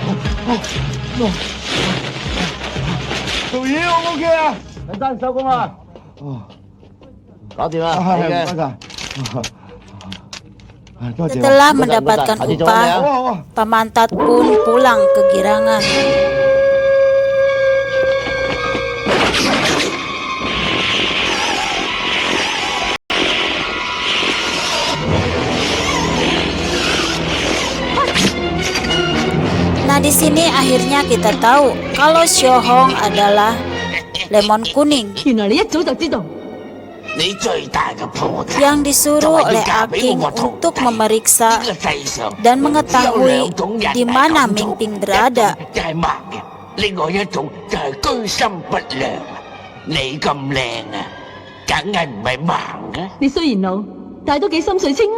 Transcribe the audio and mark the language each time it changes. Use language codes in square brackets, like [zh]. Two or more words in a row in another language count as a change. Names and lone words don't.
[yue] 導演，我 OK 啊！陳生收工啦。搞掂啦，你嘅。 [id] Setelah mendapatkan upah, Pamantat pun pulang kegirangan. Nah, di sini akhirnya kita tahu kalau Xiaohong adalah lemon kuning [yue] 原來你一早就知道。你最大嘅破綻 [id] yang disuruh oleh Aking untuk memeriksa dan mengetahui di mana Ming Ping berada. [yue] 就係盲嘅，另外一種就係居心不良。你咁靚啊，梗係唔係盲嘅。你雖然老，但係都幾心水清啊！